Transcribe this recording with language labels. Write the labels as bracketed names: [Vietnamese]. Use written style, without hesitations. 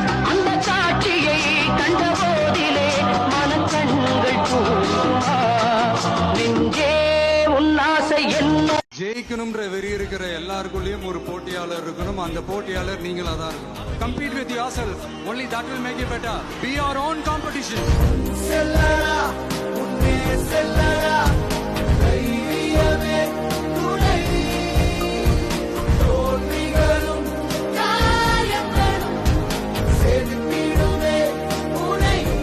[Tamil] அந்த காட்சியை கண்ட போதிலே மனக்கண்கள் கூடுமா? நெஞ்சே உன்னாசை என்ன? ஜெயிக்கணும்ன்ற வெறி இருக்கிற எல்லாருக்குள்ளேயும் ஒரு போட்டியாளர் இருக்கணும். அந்த போட்டியாளர் நீங்களா தான் இருக்கணும். [English] Compete with yourself. Only that will make you better. Be your own competition. [Tamil] செல்லடா உன்னே செல்லடா தைரியமே துணை தோல்விகளும் காயங்களும் செதுக்கிடுமே உனை.